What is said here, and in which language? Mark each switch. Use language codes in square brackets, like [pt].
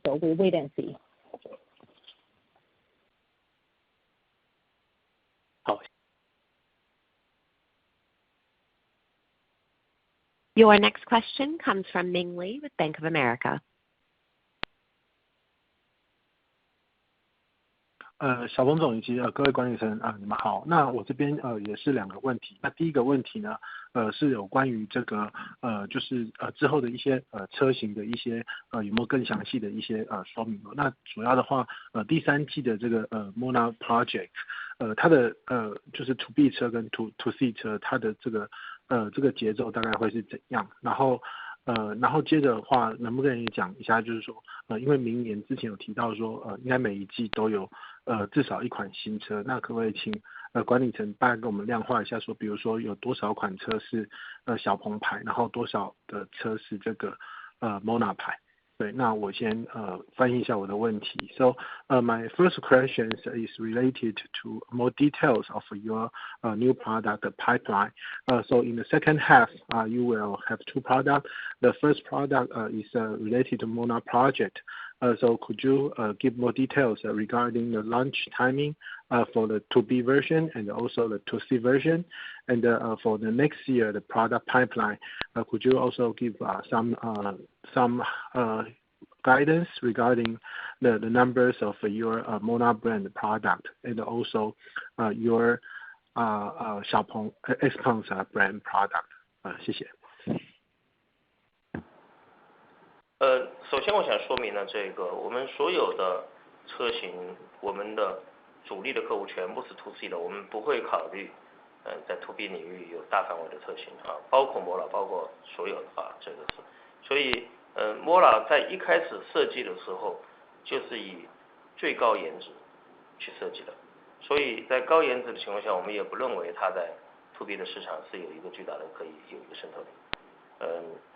[en] So we'll wait and see. Your next question comes from Ming Lee with Bank of America. [zh] 小鹏总以及各位管理层你们好。那我这边也是两个问题。那第一个问题呢是有关于这个就是之后的一些车型的一些有没有更详细的一些说明。那主要的话第三季的这个Mona Project 它的就是 To B 车跟 To C 车它的这个节奏大概会是怎样？然后然后接着的话，能不能也讲一下，就是说，因为明年之前有提到说，应该每一季都有至少一款新车，那可不可以请管理层大概给我们量化一下，说，比如说有多少款车是小鹏牌，然后多少的车是这个Mona 牌？对，那我先翻译一下我的问题。 [en] So my first question is related to more details of your new product pipeline. So in the second half, you will have two products. The first product is related to Mona project. So could you give more details regarding the launch timing for the 2B version and also the 2C version? And for the next year, the product pipeline, could you also give some guidance regarding the numbers of your Mona brand product and also your XPeng's brand product? [zh] 谢谢。首先我想说明呢，我们所有的车型，我们的主力的客户全部是 2C 的，我们不会考虑在 2B 领域有大范围的车型包括 Mona， 包括所有的这个是，所以Mona 在一开始设计的时候就是以最高颜值去设计的，所以在高颜值的情况下，我们也不认为它在 2B 的市场是有一个巨大的可以有一个渗透力。